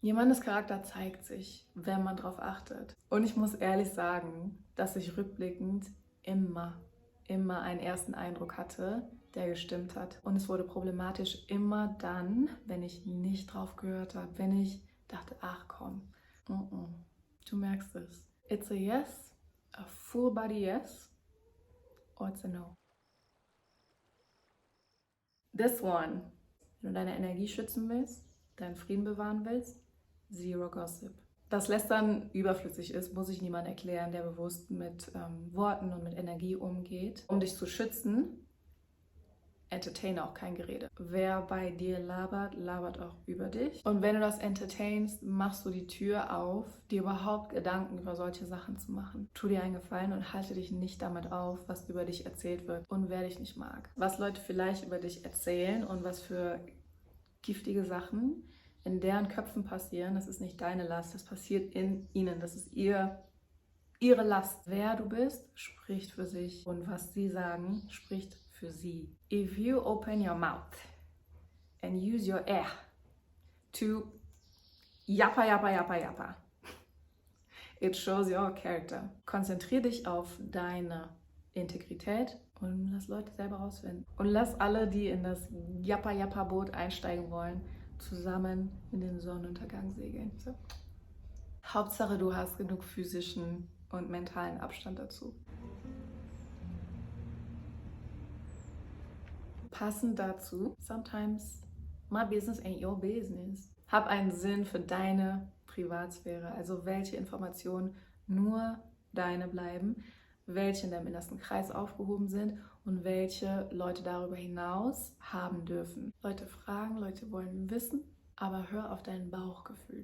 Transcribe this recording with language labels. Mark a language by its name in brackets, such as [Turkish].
[German] Jemandes Charakter zeigt sich, wenn man darauf achtet. Und ich muss ehrlich sagen, dass ich rückblickend immer einen ersten Eindruck hatte, der gestimmt hat. Und es wurde problematisch immer dann, wenn ich nicht drauf gehört habe, wenn ich dachte, ach komm, du merkst es. [English] It's a yes, a full body yes, or it's a no. This one, [German] wenn du deine Energie schützen willst, deinen Frieden bewahren willst, [English] zero gossip. [German] Dass Lästern überflüssig ist, muss ich niemand erklären, der bewusst mit Worten und mit Energie umgeht. Um dich zu schützen, entertaine auch kein Gerede. Wer bei dir labert, labert auch über dich. Und wenn du das entertainst, machst du die Tür auf, dir überhaupt Gedanken über solche Sachen zu machen. Tu dir einen Gefallen und halte dich nicht damit auf, was über dich erzählt wird und wer dich nicht mag. Was Leute vielleicht über dich erzählen und was für giftige Sachen in deren Köpfen passieren, das ist nicht deine Last, das passiert in ihnen, das ist ihre Last. Wer du bist, spricht für sich und was sie sagen, spricht für sie. [English] If you open your mouth and use your air to yappa, yappa, yappa, yappa, it shows your character. [German] Konzentriere dich auf deine Integrität und lass Leute selber rausfinden. Und lass alle, die in das Yappa-Yappa-Boot einsteigen wollen, zusammen in den Sonnenuntergang segeln. So. Hauptsache, du hast genug physischen und mentalen Abstand dazu. Passend dazu, [English] sometimes my business ain't your business. [German] Hab einen Sinn für deine Privatsphäre, also welche Informationen nur deine bleiben, welche in deinem innersten Kreis aufgehoben sind und welche Leute darüber hinaus haben dürfen. Leute fragen, Leute wollen wissen, aber hör auf dein Bauchgefühl.